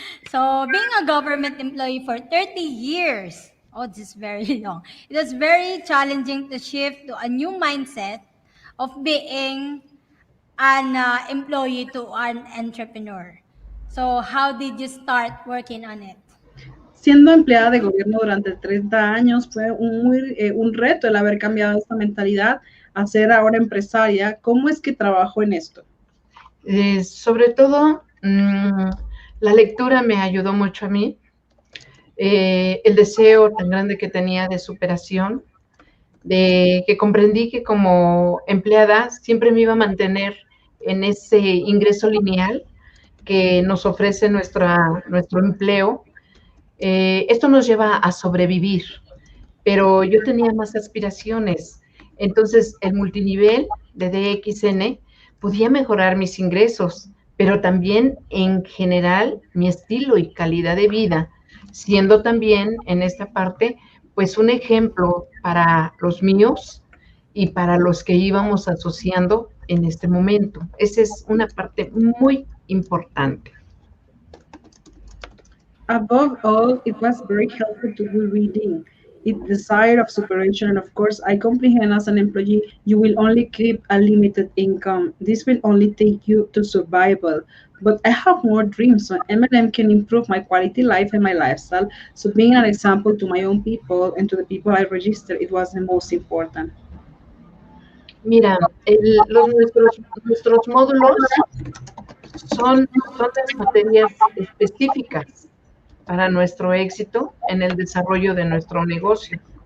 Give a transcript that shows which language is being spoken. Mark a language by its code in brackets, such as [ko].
[en] So being a government employee for 30 years, oh, this is very long. It was very challenging to shift to a new mindset of being an employee to an entrepreneur. So how did you start working on it? [es] Siendo empleada de gobierno durante 30 años, fue un reto el haber cambiado esta mentalidad a ser ahora empresaria. ¿Cómo es que trabajo en esto? Sobre todo, la lectura me ayudó mucho a mí. El deseo tan grande que tenía de superación, de que comprendí que como empleada siempre me iba a mantener en ese ingreso lineal que nos ofrece nuestro empleo. Esto nos lleva a sobrevivir, pero yo tenía más aspiraciones. Entonces, el multinivel de DXN podía mejorar mis ingresos, pero también en general mi estilo y calidad de vida, siendo también en esta parte, pues un ejemplo para los míos y para los que íbamos asociando en este momento. Esa es una parte muy importante. [en] Above all, it was very helpful to do reading. It desire of separation, and of course, I comprehend as an employee, you will only keep a limited income. This will only take you to survival. But I have more dreams, so MLM can improve my quality life and my lifestyle. So being an example to my own people and to the people I register, it was the most important. [es] Mira, nuestros módulos son las materias específicas para nuestro éxito en el desarrollo de nuestro negocio.